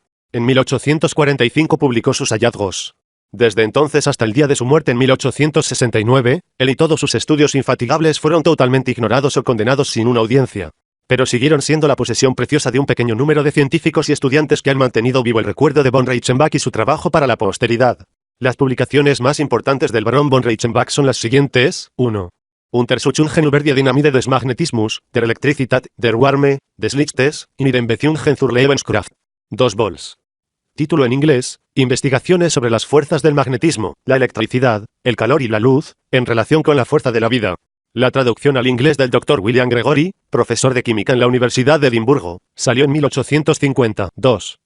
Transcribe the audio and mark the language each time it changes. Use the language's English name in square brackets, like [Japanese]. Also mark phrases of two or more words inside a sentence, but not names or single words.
[Spanish] En 1845 publicó sus hallazgos. Desde entonces hasta el día de su muerte en 1869, él y todos sus estudios infatigables fueron totalmente ignorados o condenados sin una audiencia. Pero siguieron siendo la posesión preciosa de un pequeño número de científicos y estudiantes que han mantenido vivo el recuerdo de von Reichenbach y su trabajo para la posteridad. Las publicaciones más importantes del barón von Reichenbach son las siguientes: 1. [German] Untersuchungen über die Dynamik des Magnetismus, der Elektrizität, der Wärme, des Lichtes, in ihren Beziehungen zur Lebenskraft. [Spanish] 2 vols. Título en inglés: Investigaciones sobre las fuerzas del magnetismo, la electricidad, el calor y la luz, en relación con la fuerza de la vida. La traducción al inglés del Dr. William Gregory, profesor de química en la Universidad de Edimburgo, salió en 1850. 2.